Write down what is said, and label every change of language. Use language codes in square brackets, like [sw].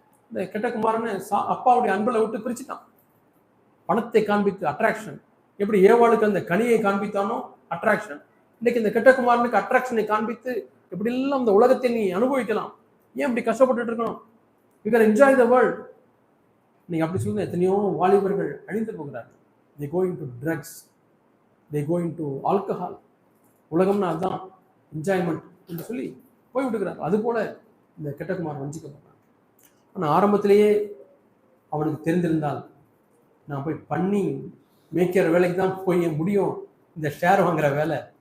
[ta] இந்த கெட்ட குமாரனை அப்பாவுடைய அன்புல விட்டு பிரிச்சுட்டான். பணத்தை காண்பித்து அட்ராக்ஷன். எப்படி ஏவாளுக்கு அந்த கனியை காண்பித்தானோ அட்ராக்ஷன், இன்னைக்கு இந்த கெட்ட குமாரனுக்கு அட்ராக்ஷனை காண்பித்து எப்படி எல்லாம் இந்த உலகத்தை நீ அனுபவிக்கலாம், ஏன் இப்படி கஷ்டப்பட்டு இருக்கணும், [en] You can enjoy the world. [ta] நீங்க அப்படி சொல்லுங்க, எத்தனையோ வாலிபர்கள் அழிந்து போகிறார்கள். [en] they go into drugs, they go into alcohol. [ta] உலகம்னா அதுதான் என்ஜாய்மெண்ட் என்று சொல்லி போய் விட்டுக்கிறார். அதுபோல இந்த கெட்டகுமார் வஞ்சிக்கப்பட்டான். ஆனால் ஆரம்பத்திலேயே அவனுக்கு தெரிந்திருந்தால், நான் போய் பண்ணி மேய்க்கிற வேலைக்கு தான் போய் முடியும் இந்த ஷேர் வாங்குற வேலை